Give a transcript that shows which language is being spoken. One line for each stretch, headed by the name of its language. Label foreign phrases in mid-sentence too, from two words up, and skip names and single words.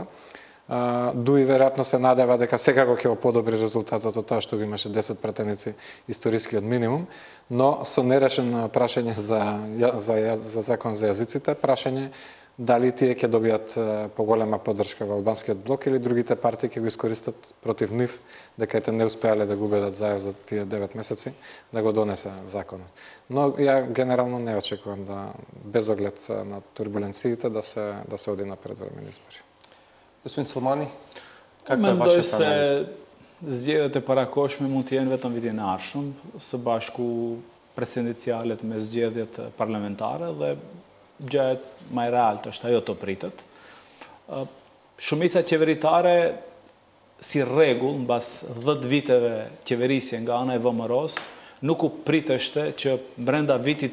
Macedonian: Дуи веројатно се надева дека секако ќе подобри резултатот од тоа што го имаше 10 пратеници историскиот минимум, но со нерешен прашање за закон за јазиците, прашање дали тие ќе добијат поголема поддршка во албанскиот блок или другите партии ќе го искористат против нив, дека те не успеале да го убедат Заев за тие 9 месеци да го донесе законот. Но ја генерално не очекувам без оглед на турбуленциите да се оди на предвремени избори. Господин Селмани, каква е вашата анализа?
Albanian: Zgjedhjet e parakoshme mund të jenë vetëm vitin e ardhshëm, së bashku presidencialet me zgjedhjet parlamentare dhe gjë më e realt është ajo të pritet. Shumica qeveritare si rregull mbas 10 viteve qeverisje nga ana e VMRO-s nuk u priteshte që brenda vitit